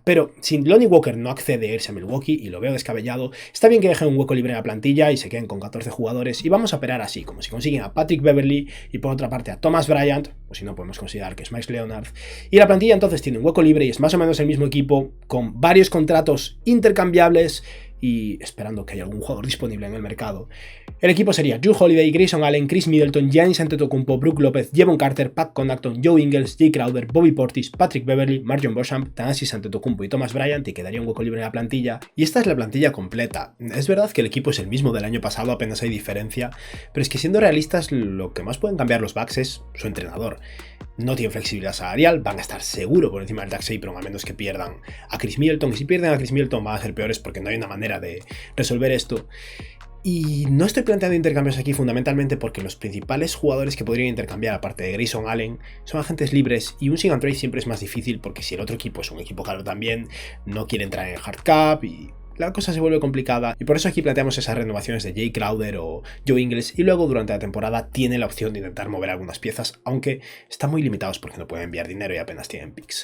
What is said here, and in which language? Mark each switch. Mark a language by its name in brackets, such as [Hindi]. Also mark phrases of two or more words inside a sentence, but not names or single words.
[Spanish] Pero si Lonnie Walker no accede a irse a Milwaukee, y lo veo descabellado, está bien que dejen un hueco libre en la plantilla y se queden con 14 jugadores y vamos a operar así, como si consiguen a Patrick Beverley y por otra parte a Thomas Bryant, o si no podemos considerar que es Meyers Leonard. Y la plantilla entonces tiene un hueco libre y es más o menos el mismo equipo, con varios contratos intercambiables y esperando que haya algún jugador disponible en el mercado. El equipo sería Jrue Holiday, Grayson Allen, Chris Middleton, Giannis Antetokounmpo, Brook López, Jevon Carter, Pat Connaughton, Joe Ingles, Jay Crowder, Bobby Portis, Patrick Beverley, MarJon Beauchamp, Thanasis Antetokounmpo y Thomas Bryant, y quedaría un hueco libre en la plantilla. Y esta es la plantilla completa. Es verdad que el equipo es el mismo del año pasado, apenas hay diferencia, pero es que siendo realistas, lo que más pueden cambiar los Bucks es su entrenador. No tienen flexibilidad salarial, van a estar seguro por encima del [English] tax apron [Spanish] a menos que pierdan a Chris Middleton, y si pierden a Chris Middleton van a ser peores porque no hay una manera de resolver esto. Y no estoy planteando intercambios aquí fundamentalmente porque los principales jugadores que podrían intercambiar, aparte de Grayson Allen, son agentes libres, y un [English] sign and trade [Spanish] siempre es más difícil porque si el otro equipo es un equipo caro también, no quiere entrar en el [English] hard cap [Spanish] y la cosa se vuelve complicada, y por eso aquí planteamos esas renovaciones de Jay Crowder o Joe Ingles, y luego durante la temporada tiene la opción de intentar mover algunas piezas, aunque están muy limitados porque no pueden enviar dinero y apenas tienen picks.